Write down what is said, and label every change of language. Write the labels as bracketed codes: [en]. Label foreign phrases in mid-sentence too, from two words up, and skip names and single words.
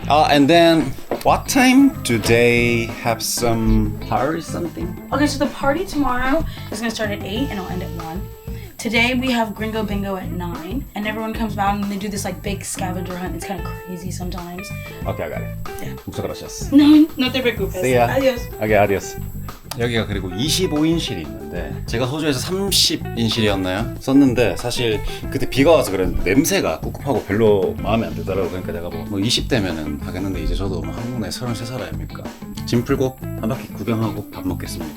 [en] And then, what time do they have some party something? Okay, so the party tomorrow is gonna start at 8 and it'll end at 1. Today we have Gringo Bingo at 9, and everyone comes out and they do this like big scavenger hunt. It's kind of crazy sometimes. Okay, I got it. Yeah. [es] Muchas gracias. No te preocupes. [en] See ya. [es] Adios. Okay, adios. [ko] 여기가 그리고 25인실이 있는데 제가 호주에서 30인실이었나요? 썼는데 사실 그때 비가 와서 그랬는데 냄새가 꿉꿉하고 별로 마음에 안 들더라고요. 그러니까 내가 뭐 20대면은 하겠는데 이제 저도 뭐 한국 나이 33살 아닙니까? 짐 풀고 한 바퀴 구경하고 밥 먹겠습니다.